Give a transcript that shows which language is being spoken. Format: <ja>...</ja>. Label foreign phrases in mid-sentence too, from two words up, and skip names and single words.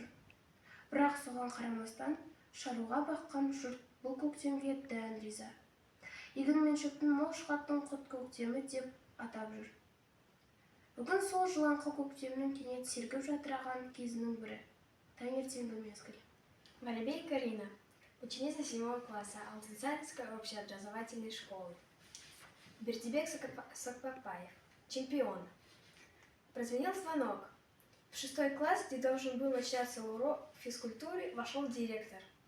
<kk>Бірақ соған қарамастан, шаруаға баққан жұрт бұл көктемге дән риза. Егін мен шөптің мол шығатын құт көктемі деп атап жүр. Бүгін сол жылаңқы көктемнің кенет сергіп жатыраған кезінің бірі. Таңертеңгі мезгіл.</kk> <ru>Воробей Карина, ученица 7 класса Алтынсаринской общеобразовательной школы. Бердибек Соқпақбаев, чемпион. Прозвенел звонок. В 6 класс, где должен был начаться урок физкультуры, вошел директор.</ru>